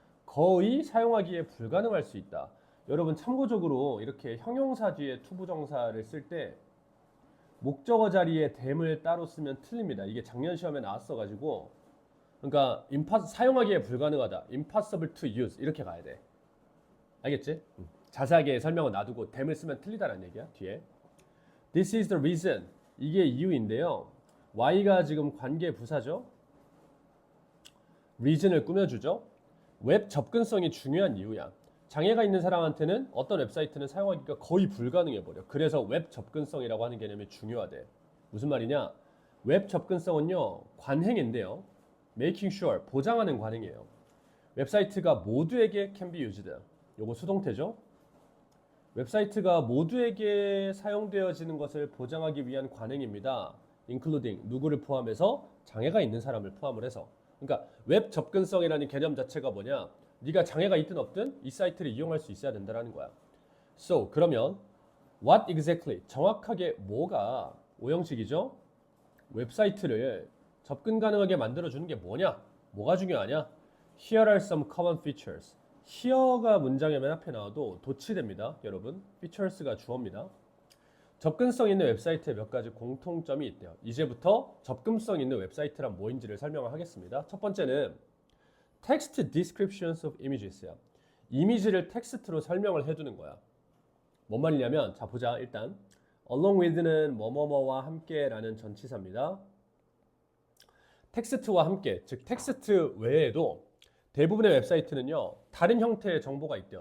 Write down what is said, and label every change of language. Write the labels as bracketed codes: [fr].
[ko] 거의 사용하기에 불가능할 수 있다. 여러분 참고적으로 이렇게 형용사 뒤에 투부정사를 쓸 때 목적어 자리에 댐을 따로 쓰면 틀립니다. 이게 작년 시험에 나왔어가지고, 그러니까 사용하기에 불가능하다, [en] impossible to use [ko] 이렇게 가야 돼. 알겠지? 자세하게 설명은 놔두고 댐을 쓰면 틀리다라는 얘기야. 뒤에 [en] This is the reason, [ko] 이게 이유인데요. Y가 지금 관계 부사죠. reason을 꾸며주죠. 웹 접근성이 중요한 이유야. 장애가 있는 사람한테는 어떤 웹사이트는 사용하기가 거의 불가능해버려. 그래서 웹 접근성이라고 하는 개념이 중요하대. 무슨 말이냐? 웹 접근성은요, 관행인데요. [en] making sure, [ko] 보장하는 관행이에요. 웹사이트가 모두에게 [en] can be used. [ko] 요거 수동태죠. 웹사이트가 모두에게 사용되어지는 것을 보장하기 위한 관행입니다. including, 누구를 포함해서 장애가 있는 사람을 포함을 해서. 그러니까 웹 접근성이라는 개념 자체가 뭐냐? 네가 장애가 있든 없든 이 사이트를 이용할 수 있어야 된다는 거야. So, 그러면 [en] what exactly, [ko] 정확하게 뭐가, 오형식이죠? 웹사이트를 접근 가능하게 만들어주는 게 뭐냐? 뭐가 중요하냐? [en] Here are some common features. [ko] here가 문장의 맨 앞에 나와도 도치됩니다. 여러분, features가 주어입니다. 접근성 있는 웹사이트에 몇 가지 공통점이 있대요. 이제부터 접근성 있는 웹사이트란 뭐인지를 설명을 하겠습니다. 첫 번째는 [en] text descriptions of images야. [ko] 이미지를 텍스트로 설명을 해두는 거야. 뭔 말이냐면, 자 보자. 일단 along with는 뭐뭐뭐와 함께라는 전치사입니다. 텍스트와 함께, 즉 텍스트 외에도 대부분의 웹사이트는요, 다른 형태의 정보가 있대요.